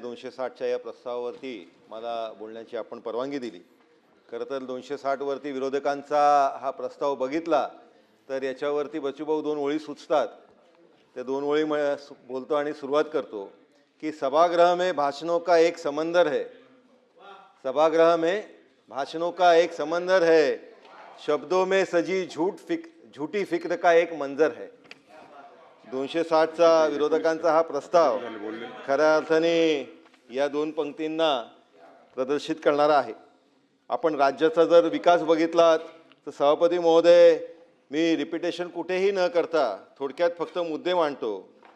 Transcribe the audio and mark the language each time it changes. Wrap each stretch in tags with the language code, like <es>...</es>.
<mr>260च्या या प्रस्तावावरती मला बोलण्याची आपण परवानगी दिली. खरं तर 260 वरती विरोधकांचा हा प्रस्ताव बघितला तर याच्यावरती बचूभाऊ दोन ओळी सुचतात. त्या दोन ओळी बोलतो आणि सुरुवात करतो की</mr> <hi>सभागृह में भाषणों का एक समंदर है, सभागृह में भाषणों का एक समंदर है, शब्दों में सजी झूठी फिक्र का एक मंजर है.</hi> <mr>260चा विरोधकांचा हा प्रस्ताव खऱ्या अर्थाने या दोन पंक्तींना प्रदर्शित करणारा आहे. आपण राज्याचा जर विकास बघितला तर सभापती महोदय, मी रिपिटेशन कुठेही न करता थोडक्यात फक्त मुद्दे मांडतो.</mr>